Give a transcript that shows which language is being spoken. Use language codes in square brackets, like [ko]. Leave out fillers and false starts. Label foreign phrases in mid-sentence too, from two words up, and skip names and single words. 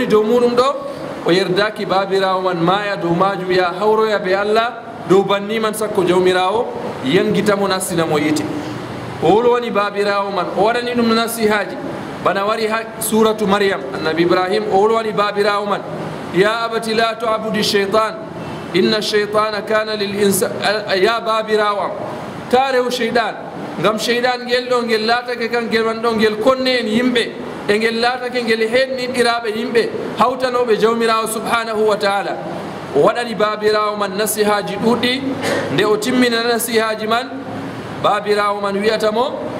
[ff] dow muɗum ɗo o yerdaki babirawo man maya dow majum ya hawroya be Allah dow banni man sakko jawmirawo yangitamo nassinamo yite o wolwani babirawo man o waɗani ɗum nasihaji bana wari ha suratu maryam annabi ibrahim o wolwani babirawo man [ar] يا أبت لا تعبد الشيطان إن الشيطان كان للإنسان [ff] ya babirawo ta rew shaytan ngam shaytan ngel ɗo ngel laatake kangel man ɗo ngel konne en yimɓe e ngel laatake ngel henniɗiraɓe yimɓe hawtanoɓe jawmirawo [ar] سبحانه وتعالى [ff] o waɗani babirawo man nasihaji ɗuɗɗi nde o timmina nasihaji man babirawo man wiyatamo